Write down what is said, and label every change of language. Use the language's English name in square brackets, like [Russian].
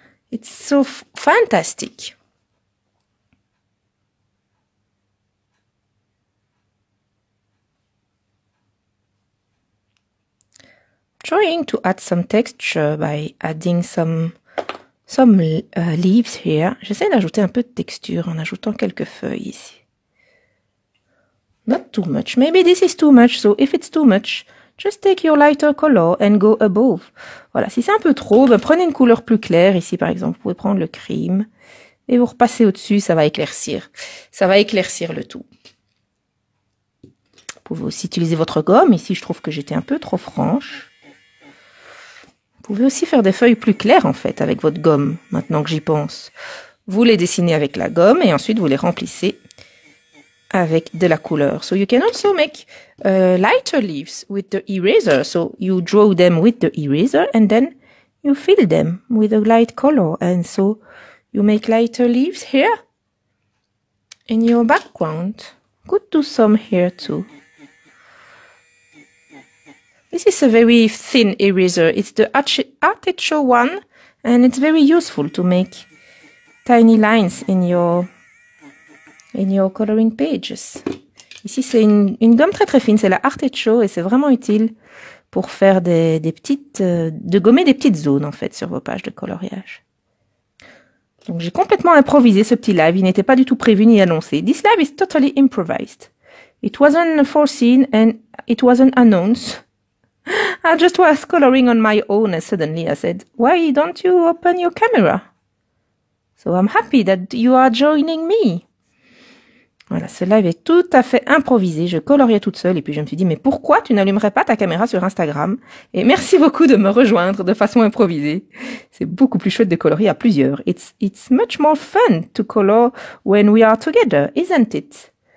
[English] It's so fantastic. Trying to add some texture by adding some leaves here. [French] J'essaie d'ajouter un peu de texture en ajoutant quelques feuilles ici. [English] Not too much. Maybe this is too much, so if it's too much, just take your lighter color and go above. [French] Voilà, si c'est un peu trop, ben prenez une couleur plus claire. Ici, par exemple, vous pouvez prendre le crème et vous repassez au-dessus, ça va éclaircir. Ça va éclaircir le tout. Vous pouvez aussi utiliser votre gomme. Ici, je trouve que j'étais un peu trop franche. Vous pouvez aussi faire des feuilles plus claires, en fait, avec votre gomme, maintenant que j'y pense. Vous les dessinez avec la gomme et ensuite vous les remplissez avec de la couleur. [English] So you can also make lighter leaves with the eraser. So you draw them with the eraser and then you fill them with a light color. And so you make lighter leaves here in your background. Could do some here too. This is a very thin eraser. It's the Artichoke one, and it's very useful to make tiny lines in your coloring pages. [French] Ici, c'est une gomme très très fine, c'est la Artichoke, et c'est vraiment utile pour faire de gommer des petites zones en fait sur vos pages de coloriage. Donc j'ai complètement improvisé ce petit live, il n'était pas du tout prévu ni annoncé. [English] This live is totally improvised. It wasn't foreseen and it wasn't announced. I just was coloring on my own and suddenly I said, why don't you open your camera? So I'm happy that you are joining me. [French] Voilà, ce live est tout à fait improvisé. Je coloriais toute seule et puis je me suis dit, mais pourquoi tu n'allumerais pas ta caméra sur Instagram? Et merci beaucoup de me rejoindre de façon improvisée. C'est beaucoup plus chouette de colorier à plusieurs. [English] It's much more fun to color when we are together, isn't it?